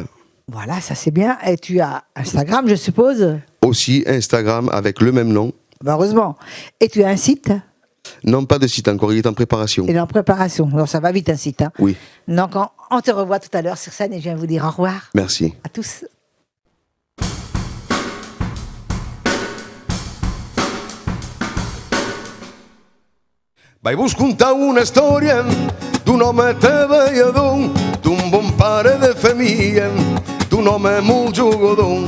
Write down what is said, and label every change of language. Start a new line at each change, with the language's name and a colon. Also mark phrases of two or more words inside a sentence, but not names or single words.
French: Voilà, ça c'est bien. Et tu as Instagram, je suppose? Aussi Instagram avec le même nom. Bah, heureusement. Et tu as un site? Non, pas de site encore, il est en préparation. Il est en préparation. Alors, ça va vite, un site. Hein. Oui, Donc, on te revoit tout à l'heure sur scène et je viens vous dire au revoir merci. à tous.
Catalan: Vaig vos contar una història d'un home treballador, d'un bon pare de família, d'un home molt jugador.